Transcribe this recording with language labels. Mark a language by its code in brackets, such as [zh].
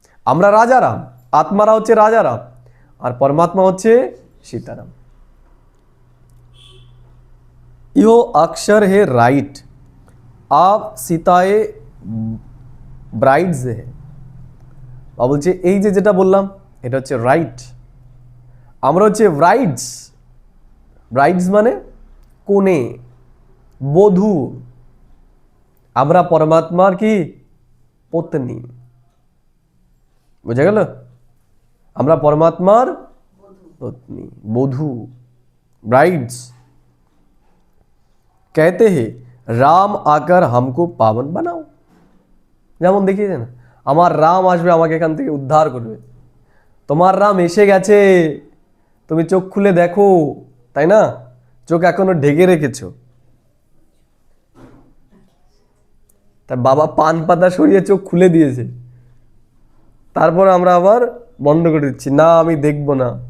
[bn] আমরা রাজারাম, আত্মারা হচ্ছে রাজারাম, আর পরমাত্মা হচ্ছে सीताराम। [hi] यो अक्षर है राइट, आप सीताए ब्राइड्स है। [bn] বা বলছে এই যে যেটা বললাম এটা হচ্ছে রাইট, আমরা হচ্ছে ব্রাইডস। ব্রাইডস মানে কোনে, বধূ। আমরা পরমাত্মার কি পত্নী, বুঝা গেল? আমরা পরমাত্মার पत्नी, बधू, ब्राइड्स। [hi] कहते हैं राम आकर हमको पावन बनाओ। [bn] যেমন দেখিয়েছে না, আমার রাম আসবে আমাকে এখান থেকে উদ্ধার করবে। তোমার রাম এসে গেছে, তুমি চোখ খুলে দেখো, তাই না? চোখ এখনো ঢেকে রেখেছো। তাই বাবা পান পাতা সরিয়ে চোখ খুলে দিয়েছে, তারপর আমরা আবার বন্ধ করে দিচ্ছি, না আমি দেখবো না।